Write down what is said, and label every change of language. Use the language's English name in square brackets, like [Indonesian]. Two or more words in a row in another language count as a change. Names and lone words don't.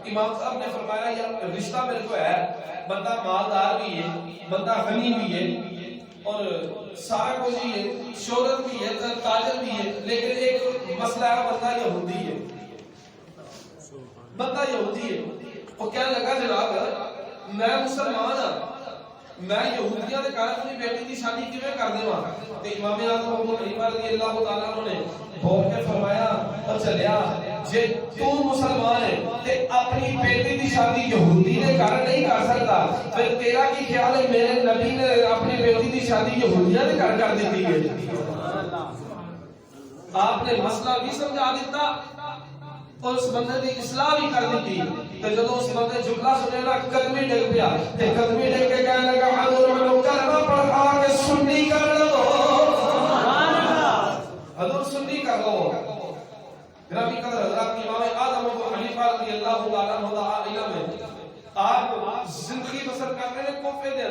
[Urdu] امام صاحب نے فرمایا یا رشتہ میرے کو ہے، بندہ مالدار بھی ہے، بندہ غنی بھی ہے اور سارا کچھ ہی ہے، شہرت بھی ہے، تاجر بھی ہے، لیکن ایک مسئلہ ہے بندہ یہودی ہے، بندہ یہودی ہے۔ [Punjabi] وہ کہنے لگا جناب میں مسلمان ہاں، میں یہودیاں دے کارن اپنی بیٹی دی شادی کیویں کر دیواں؟ تے امام اعظم ابو حنیفہ [Arabic] رضی اللہ تعالیٰ عنہ [Punjabi] نے بول کے فرمایا او چلیا جے تو مسلمان ہے تے اپنی بیٹی دی شادی یہودی دے کارن نہیں کر سکتا، پھر تیرا کی خیال ہے میرے نبی نے اپنی بیٹی دی شادی یہودیاں دے کارن کر دیتی ہے؟ آپ نے مسئلہ بھی سمجھا دیتا اور اس بندے دی اصلاح بھی کر دیتی، تے جدوں اس بندے جملہ سنے نا قدمی ڈگ پیا، تے قدمی ڈگ کے کہنے لگا حضور میں کلمہ پڑھا کے سنی کر لو، [Arabic] سبحان اللہ، [Punjabi] حضور سنی کر لو۔ گرامی قدر حضرات، امام اعظم ابو حنیفہ [Arabic] رضی اللہ تعالیٰ عنہ [Punjabi] دا علم ہے، آپ زندگی بسر کر رہے ہیں کوفے دے